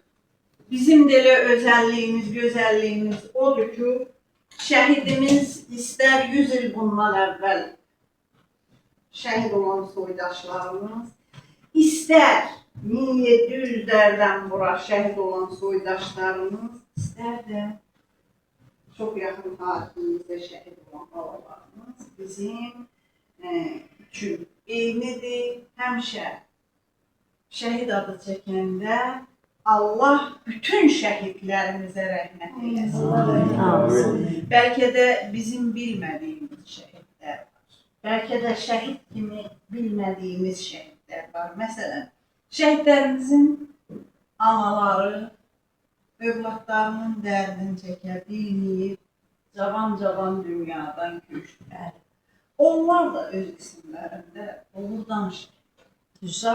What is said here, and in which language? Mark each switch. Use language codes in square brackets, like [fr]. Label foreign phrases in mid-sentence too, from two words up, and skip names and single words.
[tr] Bizim de özelliğimiz, güzelliğimiz [az] odur ki, şəhidimiz ister 100 il bundan əvvəl şəhid olan soydaşlarımız, ister 1700'lərdən bura şəhid olan soydaşlarımız, ister də çok yaxın tariximizdə şəhid olan babalarımız bizim üçün eynidir. Həmişə şəhid adı çəkəndə Allah bütün şəhidlərimizə rəhmət eylesin. [tr] Belki de bizim bilmediğimiz şəhidlər var. Belki de şəhid kimi bilmediğimiz şəhidlər var. [az] Məsələn, şəhidlərimizin anaları övladlarının dərdini çəkə bilməyib, cavan dünyadan köçdülər. Onlar da öz isimlərində olur danışır.